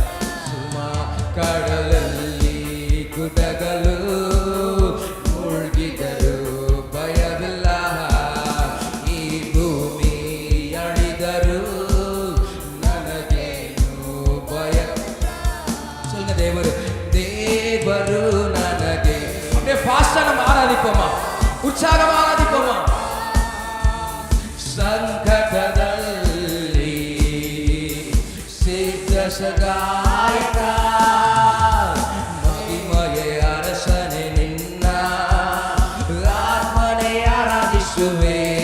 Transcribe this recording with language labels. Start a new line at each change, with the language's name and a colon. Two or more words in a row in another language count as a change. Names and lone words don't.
Kannada: ಸುಮ್ಮ ಕಡಲಲ್ಲಿ ಗುಡ್ಡಗಳು ಮುಳುಗಿದರು ಭಯವಿಲ್ಲ, ಈ ಭೂಮಿ ಅಳಿದರು ನನಗೇನು ಭಯ. ದೇವರು ನನಗೆ.
Tamil: அப்படியே ஃபாஸ்டா நம்ம ஆராதிப்போமா, உற்சாகமா ஆராதிப்போமா?
Kannada: ಸಂಕಟದಲ್ಲಿ ಸಿದ್ಧ ಸಹಾಯಕ, ಮಹಿಮೆಯ ಅರಸನೆ ನಿನ್ನ ಆತ್ಮನೆ ಆರಾಧಿಸುವೆ.